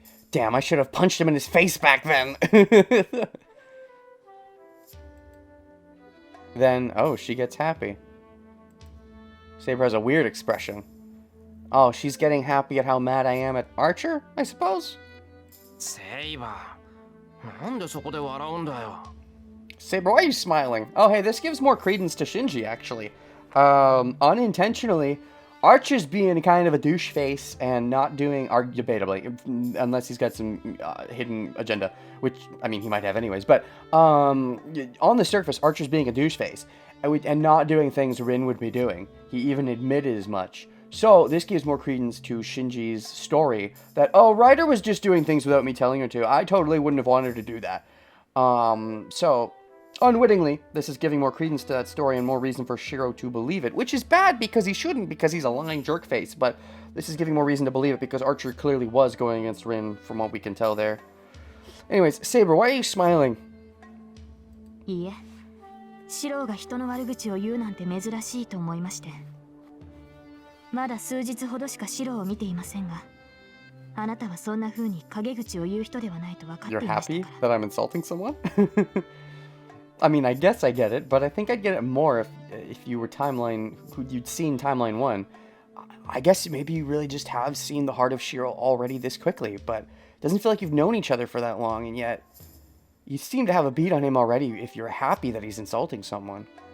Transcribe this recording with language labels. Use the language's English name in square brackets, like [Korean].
[English] Damn, I should have punched him in his face back then. Then, oh, she gets happy. Saber has a weird expression. Oh, she's getting happy at how mad I am at Archer, I suppose? [Japanese] セイバー、なんでそこで笑うんだよ。 [English] Saber, why are you smiling? Oh, hey, this gives more credence to Shinji, actually. Unintentionally, Archer's being kind of a douche face and not doing, debatably, unless he's got some hidden agenda, which, I mean, he might have anyways, but on the surface, Archer's being a douche face and not doing things Rin would be doing. He even admitted as much. So, this gives more credence to Shinji's story that, oh, Ryder was just doing things without me telling her to. I totally wouldn't have wanted her to do that. So, unwittingly, this is giving more credence to that story and more reason for Shiro to believe it, which is bad because he shouldn't, because he's a lying jerkface, but this is giving more reason to believe it because Archer clearly was going against Rin, from what we can tell there. Anyways, Saber, why are you smiling? [Japanese] いいえ、シローが人の悪口を言うなんて珍しいと思いまして。まだ数日ほどしかシローを見ていませんが、あなたはそんな風に陰口を言う人ではないと分かってい [English] You're [Japanese] ました [English] happy [Japanese] から。 [English] that I'm insulting someone? I mean, I guess I get it, but I think I'd get it more if you were you'd seen timeline 1. I guess maybe you really just have seen the heart of Shiro already this quickly, but it doesn't feel like you've known each other for that long, and yet you seem to have a beat on him already if you're happy that he's insulting someone.